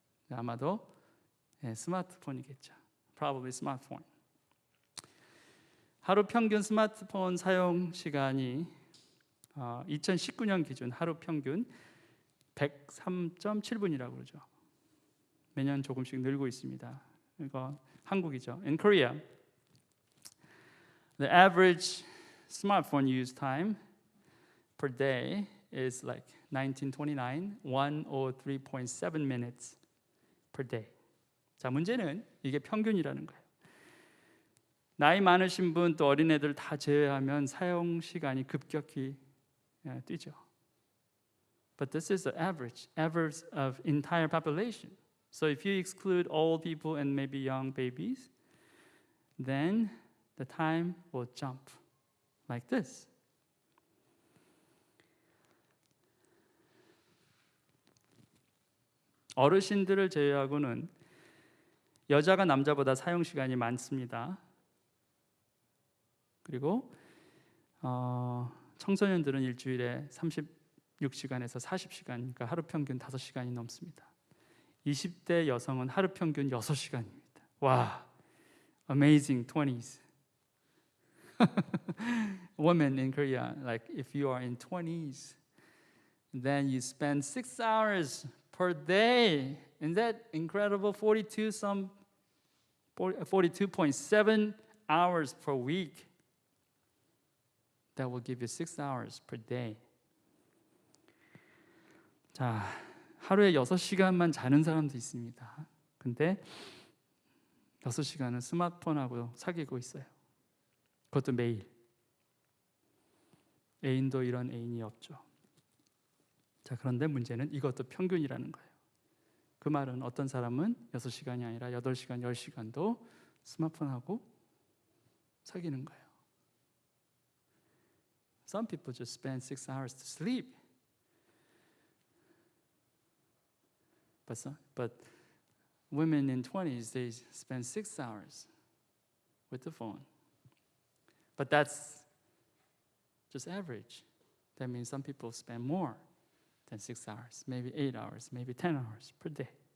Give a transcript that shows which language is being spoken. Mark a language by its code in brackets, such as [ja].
[ko] 아마도 스마트폰이겠죠. [en] Probably smartphone. [ko] 하루 평균 스마트폰 사용 시간이 2019년 기준 하루 평균 103.7분이라고 그러죠. 매년 조금씩 늘고 있습니다. 이거 한국이죠. [en] In Korea, the average smartphone use time per day is like 1929, 103.7 minutes per day. [ko] 자, 문제는 이게 평균이라는 거예요. 나이 많으신 분 또 어린애들 다 제외하면 사용 시간이 급격히 뛰죠. [en] But this is the average of entire population. So if you exclude old people and maybe young babies, then the time will jump like this. [ko] 어르신들을 제외하고는 여자가 남자보다 사용 시간이 많습니다. 그리고 청소년들은 일주일에 36시간에서 40시간, 그러니까 하루 평균 5시간이 넘습니다. 20대 여성은 하루 평균 6시간입니다. [en] 와, amazing 20s. Women in Korea, like if you are in 20s, then you spend 6 hours per day. Isn't that incredible? 42.7 hours per week. That will give you 6 hours per day. [ko] 자, 하루에 6시간만 자는 사람도 있습니다. 근데 6시간은 스마트폰하고 사귀고 있어요. 그것도 매일. 애인도 이런 애인이 없죠. 자, 그런데 문제는 이것도 평균이라는 거예요. 그 말은 어떤 사람은 6시간이 아니라 8시간, 10시간도 스마트폰하고 사귀는 거예요. [en] Some people just spend 6 hours to sleep. But women in 20s, they spend 6 hours with the phone. But that's just average. That means some people spend more than 6 hours, maybe 8 hours, maybe 10 hours per day.